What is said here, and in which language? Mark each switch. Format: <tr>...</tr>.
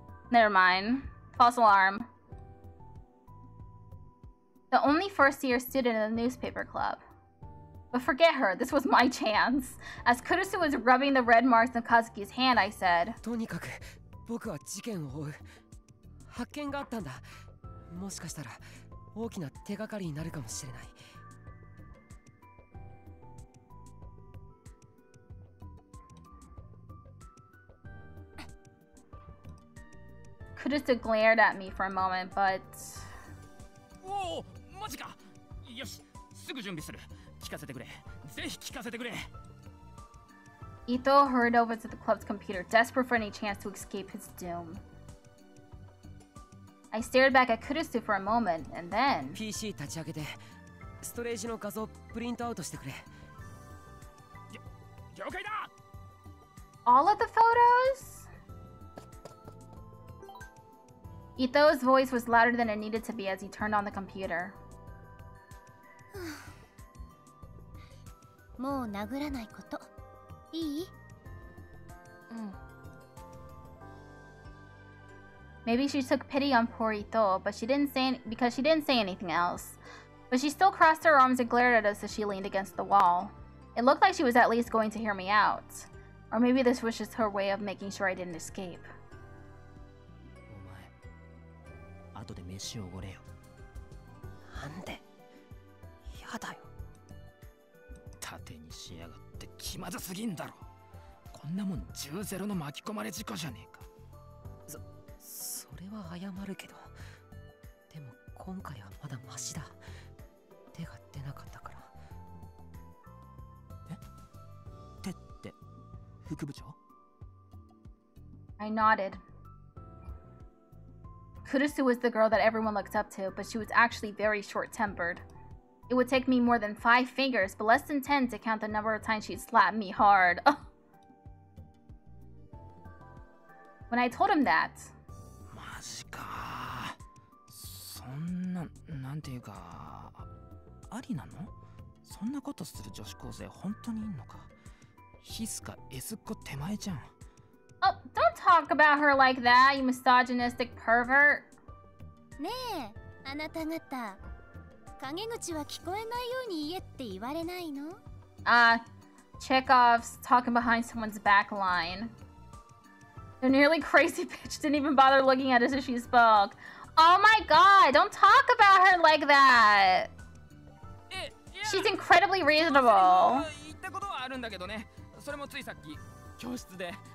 <en>Never mind. False alarm. The only first-year student in the newspaper club. But forget her. This was my chance. As Kurusu was rubbing the red marks on Kazuki's hand, I said,</en> <ja>とにかく僕は事件を追う。発見があったんだ。もしかしたら大きな手がかりになるかもしれない。</ja> <en>Kurusu glared at me for a moment, but...</en> <ja>おお、マジか。よし、すぐ準備する。聞かせてくれ。ぜひ聞かせてくれ。</ja> <en>Ito hurried over to the club's computer, desperate for any chance to escape his doom. I stared back at Kurusu for a moment, and then...</en> <ja>PC 立ち上げて、ストレージの画像プリントアウトしてくれ。了解だ。</ja> <en>All of the photos? Ito's voice was louder than it needed to be as he turned on the computer.</en> <ja>もう殴らないこと。いい？</ja> <en>Maybe she took pity on poor Ito, but she didn't say anything else. But she still crossed her arms and glared at us as she leaned against the wall. It looked like she was at least going to hear me out. Or maybe this was just her way of making sure I didn't escape.</en> <ja>お前、後で飯をおごれよ。なんで？やだよ。盾にしやがって気まずすぎんだろ。こんなもん10-0の巻き込まれ事故じゃねえか。それは謝るけど、でも今回はまだマシだ。手が出なかったから。え？手って副部長？</ja> <en>I nodded. Kurusu was the girl that everyone looked up to, but she was actually very short-tempered. It would take me more than 5 fingers, but less than 10 to count the number of times she'd slapped me hard. When I told him that...</en> <ja>マジか。そんな、なんていうか、ありなの？そんなことする女子高生本当にいんのか？ヒスか S っ子手前じゃん。</ja> <en>Oh, don't talk about her like that, you misogynistic pervert.</en> <ja>ねえ、あなた方。陰口は聞こえないように言えって言われないの？</ja> <en>Chekhov's talking behind someone's back line. The nearly crazy bitch didn't even bother looking at us as she spoke. Oh my god, don't talk about her like that. She's incredibly reasonable.</en> <ja>言ったことはあるんだけどね。それもついさっき教室で。</ja>